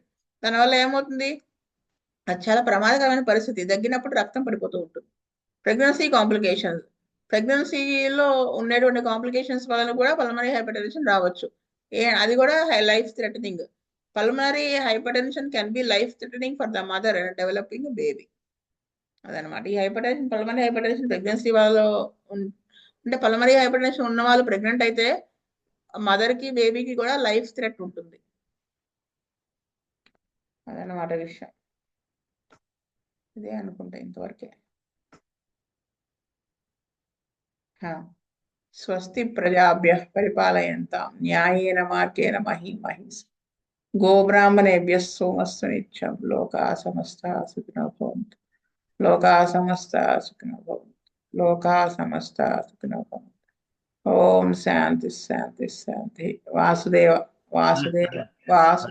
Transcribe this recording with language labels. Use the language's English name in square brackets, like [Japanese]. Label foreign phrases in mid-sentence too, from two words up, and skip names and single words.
[Telugu] దానివల్ల ఏమవుతుంది, అది చాలా ప్రమాదకరమైన పరిస్థితి, దగ్గినప్పుడు రక్తం పడిపోతూ ఉంటుంది. [English] pregnancy complications. [Telugu] ప్రెగ్నెన్సీలో ఉండేటువంటి కాంప్లికేషన్స్ వలన కూడా [English] pulmonary hypertension [Telugu] రావచ్చు. అది కూడా [English] life threatening. pulmonary hypertension can be life threatening for the mother developing baby. [Telugu] అదనమాట. ఈ [English] hypertension, pulmonary hypertension pregnancy [Telugu] వాళ్ళు అంటే [English] pulmonary hypertension [Telugu] ఉన్న వాళ్ళు ప్రెగ్నెంట్ అయితే మదర్ కి బేబీకి కూడా [English] life threat [Telugu] ఉంటుంది. అదనమాట విషయం. ఇదే అనుకుంటా ఇంతవరకే. [Sanskrit] స్వస్తి ప్రజాభ్యః పరిపాలయంతాం న్యాయేన మార్గేణ మహీం మహీస్. గోబ్రాహ్మణేభ్యః సోమస్తు నిత్యం. లోకాః సమస్తాః సుఖినో భవంతు. లోకాః సమస్తాః సుఖినో భవంతు. లోకాః సమస్తాః సుఖినో భవంతు. ఓం శాంతి శాంతి శాంతి. వాసుదేవ వాసుదేవ వాసుదేవ.